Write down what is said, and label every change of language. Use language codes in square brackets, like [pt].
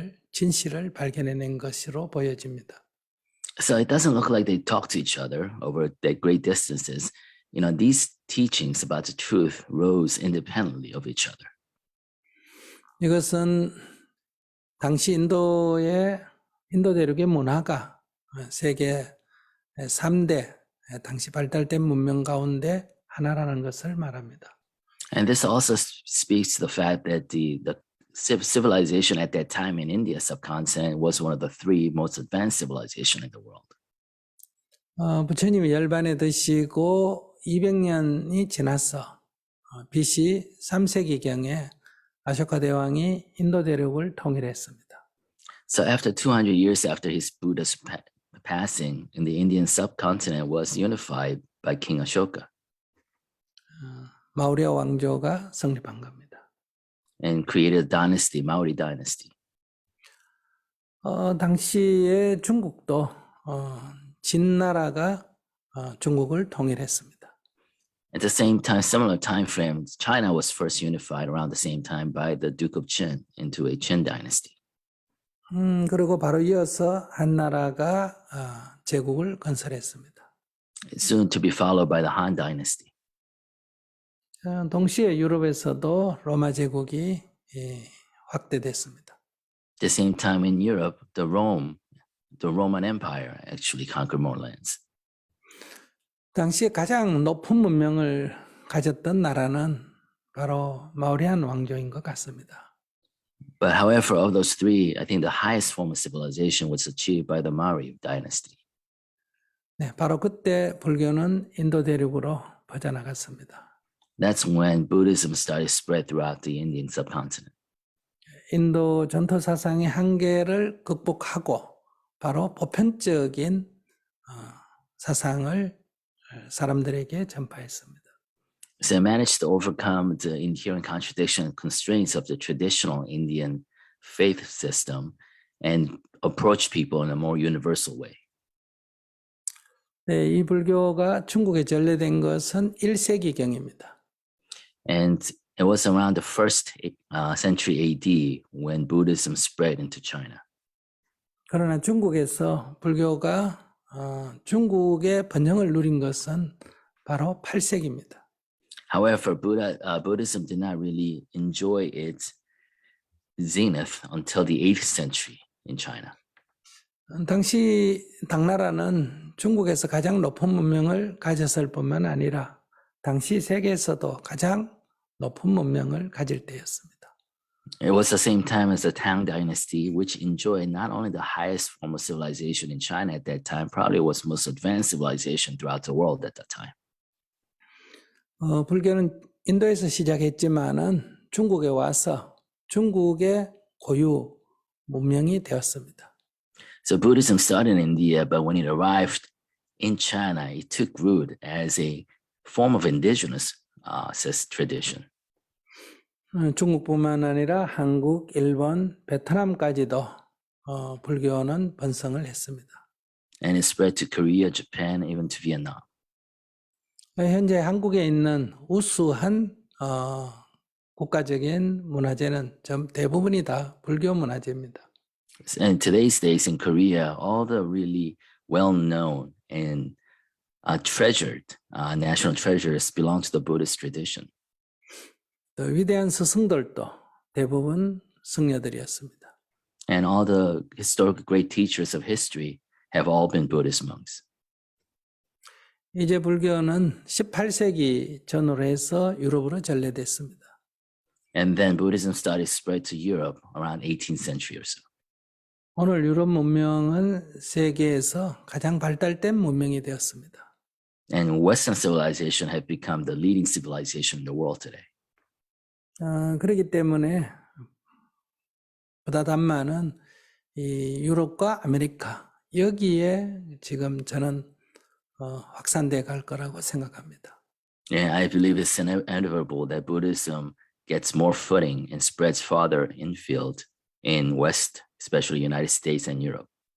[ko] 진실을 발견해낸 것으로 보여집니다. [en] So it doesn't look like they talk to each other over their great distances. These teachings about the truth rose independently of each other. [ko] 이것은 당시 인도 대륙의 문화가 세계 3대 당시 발달된 문명 가운데 하나라는 것을 말합니다. [en] And this also speaks to the fact that the civilization at that time in India subcontinent was one of the 3 most advanced civilization in the world. [ko] 부처님이 열반에 드시고 200년이 지나서 BC 3세기경에 아쇼카 대왕이 인도 대륙을 통일했습니다. [en] So after 200 years after his Buddha's passing, in the Indian subcontinent was unified by King Ashoka. [ko] 마우리아 왕조가 성립한 겁니다. [en] And created a dynasty, Maurya dynasty. [ko] 당시에 중국도 진나라가 중국을 통일했습니다. [en] At the same time, similar time frame, China was first unified around the same time by the Duke of Qin into a Qin dynasty. [ko] 그리고 바로 이어서 한나라가 제국을 건설했습니다. [en] Soon to be followed by the Han dynasty. [ko] 동시에 유럽에서도 로마 제국이 확대됐습니다. [en] At the same time in Europe, the Roman Empire actually conquered more lands. [ko] 당시에 가장 높은 문명을 가졌던 나라는 바로 마우리안 왕조인 것 같습니다. [en] But however, of those 3, I think the highest form of civilization was achieved by the Maurya dynasty. [ko] 네, 바로 그때 불교는 인도 대륙으로 퍼져나갔습니다. [en] That's when Buddhism started spread throughout the Indian subcontinent. [ko] 인도 전통 사상의 한계를 극복하고 바로 보편적인 사상을 사람들에게 전파했습니다. [en] So it managed to overcome the inherent contradiction and constraints of the traditional Indian faith system and approach people in a more universal way. [ko] 네, 이 불교가 중국에 전래된 것은 1세기경입니다. [en] And it was around the 1st century AD when Buddhism spread into China. [ko] 그러나 중국에서 불교가 중국의 번영을 누린 것은 바로 8세기입니다. [en] However, Buddhism did not really enjoy its zenith until the 8th century in China. [ko] 당시 당나라는 중국에서 가장 높은 문명을 가졌을 뿐만 아니라 당시 세계에서도 가장 높은 문명을 가질 때였습니다. [en] It was the same time as the Tang dynasty, which enjoyed not only the highest form of civilization in China at that time, probably was most advanced civilization throughout the world at that time. [ko] 불교는 인도에서 시작했지만은 중국에 와서 중국의 고유 문명이 되었습니다. [en] So Buddhism started in India, but when it arrived in China, it took root as a form of indigenous tradition. [ko] 중국뿐만 아니라 한국, 일본, 베트남까지도 불교는 번성을 했습니다. [en] And it spread to Korea, Japan, even to Vietnam. [ko] 현재 한국에 있는 우수한 국가적인 문화재는 대부분이 다 불교 문화재입니다. [en] And today's days in Korea, all the really well-known and treasured national treasures belong to the Buddhist tradition. [ko] 또 위대한 스승들도 대부분 승려들이었습니다. [en] And all the historical great teachers of history have all been Buddhist monks. [ko] 이제 불교는 18세기 전후로 해서 유럽으로 전래됐습니다. [en] And then Buddhism started to spread to Europe around 18th century or so. [ko] 오늘 유럽 문명은 세계에서 가장 발달된 문명이 되었습니다. [en] And Western civilization have become the leading civilization in the world today. [ko] 그렇기 때문에 보다 단만은 이 유럽과 아메리카 여기에 지금 저는 확산돼 갈 거라고 생각합니다. [en] Yeah, I believe it's inevitable that Buddhism gets more footing and spreads farther infield in West, especially United States and Europe.